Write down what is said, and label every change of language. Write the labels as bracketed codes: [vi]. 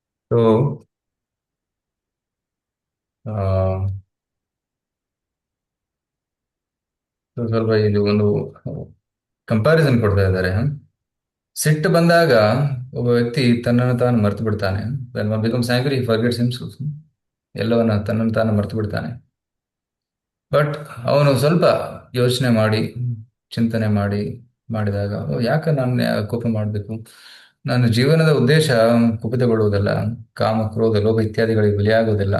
[kn] So, ಸ್ವಲ್ಪ ಇಲ್ಲಿ ಒಂದು ಕಂಪ್ಯಾರಿಸನ್ ಕೊಡ್ತಾ ಇದ್ದಾರೆ. ಸಿಟ್ಟು ಬಂದಾಗ ಒಬ್ಬ ವ್ಯಕ್ತಿ ತನ್ನನ್ನು ತಾನು ಮರೆತು ಬಿಡ್ತಾನೆ. [en] When one becomes angry, he forgets himself. [kn] ಎಲ್ಲವನ್ನ ತನ್ನನ್ನು ತಾನು ಮರೆತು ಬಿಡ್ತಾನೆ. ಬಟ್ ಅವನು ಸ್ವಲ್ಪ ಯೋಚನೆ ಮಾಡಿ, ಚಿಂತನೆ ಮಾಡಿದಾಗ, ಯಾಕೆ ನಾನು ಕೋಪ ಮಾಡಬೇಕು? ನನ್ನ ಜೀವನದ ಉದ್ದೇಶ ಕುಪಿತಗೊಳ್ಳುವುದಲ್ಲ, ಕಾಮ, ಕ್ರೋಧ, ಲೋಭ ಇತ್ಯಾದಿಗಳಿಗೆ ಬಲಿಯಾಗುವುದಿಲ್ಲ.